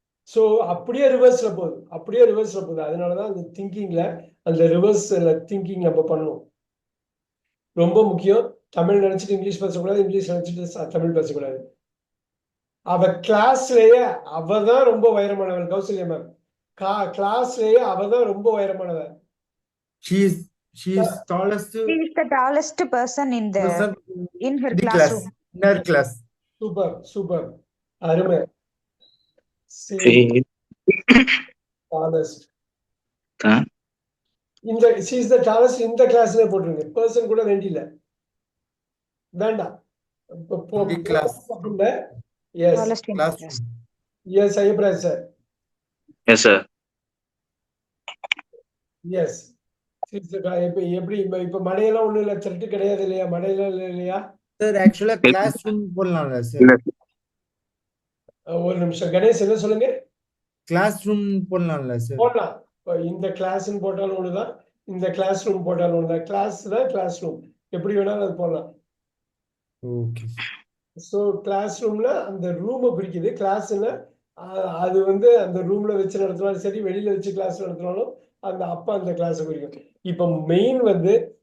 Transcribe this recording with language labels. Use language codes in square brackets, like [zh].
[ta] So அப்படியே ரிவர்ஸ்ல போகுது. அதனாலதான் அந்த திங்கிங்ல அந்த ரிவர்ஸ்ல திங்கிங் நம்ம பண்ணணும். ரொம்ப முக்கியம். தமிழ் நினைச்சிட்டு இங்கிலீஷ் பேசக்கூடாது, இங்கிலீஷ் நினைச்சிட்டு தமிழ் பேசக்கூடாது. அவ கிளாஸ்லயே அவதான் ரொம்ப உயரமானவள். கௌசல்யா மேம், கிளாஸ்லயே அவதான் ரொம்ப உயரமானவள். [en] She is tallest She is the tallest person person in her the classroom. in her class. [ta] Super அருமை. tallest இந்த she is the tallest in the classல போட்டுருங்க. பர்சன் கூட வேண்டியில்ல, வேண்டாம். [en] The class. Yes. Tallest in the class. Classroom. Yes, Ayapra sir. Yes, sir. Yes. [ta] எப்படி இப்ப மழையெல்லாம் ஒண்ணும் இல்ல, த்ரெட் கிடையாது இல்லையா? மழையெல்லாம் இல்லையா? [en] Sir, actually classroom [ta] போடலாம்ல [en] sir? [ta] ஒரு நிமிஷம் கணேஷ், என்ன சொல்லுங்க? [en] Classroom [ta] போடலாம்ல [en] sir? [ta] போடலாம். இந்த கிளாஸ்ன்னு போட்டாலும் ஒண்ணுதான், இந்த கிளாஸ் ரூம் போட்டாலும் ஒண்ணுதான். கிளாஸ் தான் கிளாஸ் ரூம், எப்படி வேணாலும் அது போடலாம். [en] Okay. [ta] ஸோ கிளாஸ் ரூம்ல அந்த ரூமை குறிக்குது. கிளாஸ்ல அது வந்து அந்த ரூம்ல வச்சு நடத்தினாலும் சரி, வெளியில வச்சு கிளாஸ் நடத்தினாலும் அந்த கிளாஸை குறிக்கும். இப்ப மெயின் வந்து